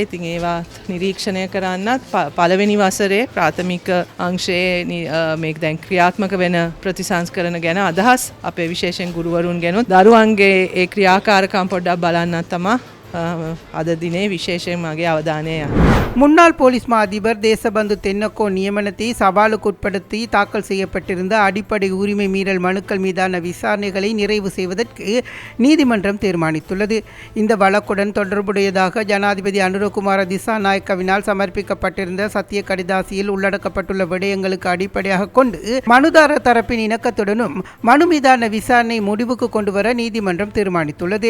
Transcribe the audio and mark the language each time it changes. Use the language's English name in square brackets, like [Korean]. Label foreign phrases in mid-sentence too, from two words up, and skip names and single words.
[Sinhala] ඉතින් ඒවා නිරීක්ෂණය කරන්නත් පළවෙනි වසරේ ප්‍රාථමික අංශයේ මේක දැන් ක්‍රියාත්මක වෙන ප්‍රතිසංස්කරණ ගැන අදහස් අපේ විශේෂයෙන් ගුරුවරුන් ගැනත් දරුවන්ගේ ඒ ක්‍රියාකාරකම් පොඩ්ඩක් බලන්නත් තමයි අද දිනේ විශේෂයෙන් මගේ අවධානය. [Tamil] முன்னாள் போலீஸ் மா அதிபர் தேசபந்து தென்னக்கோ நியமனத்தை சவாலுக்குட்படுத்தி தாக்கல் செய்யப்பட்டிருந்த அடிப்படை உரிமை மீறல் மனுக்கள் மீதான விசாரணைகளை நிறைவு செய்வதற்கு நீதிமன்றம் தீர்மானித்துள்ளது. இந்த வழக்குடன் தொடர்புடையதாக ஜனாதிபதி அனுரகுமார திசாநாயக்கவினால் சமர்ப்பிக்கப்பட்டிருந்த சத்திய கடிதாசியில் உள்ளடக்கப்பட்டுள்ள விடயங்களுக்கு அடிப்படையாக கொண்டு மனுதாரர் தரப்பின் இணக்கத்துடனும் மனு மீதான விசாரணை முடிவுக்கு கொண்டு வர நீதிமன்றம் தீர்மானித்துள்ளது.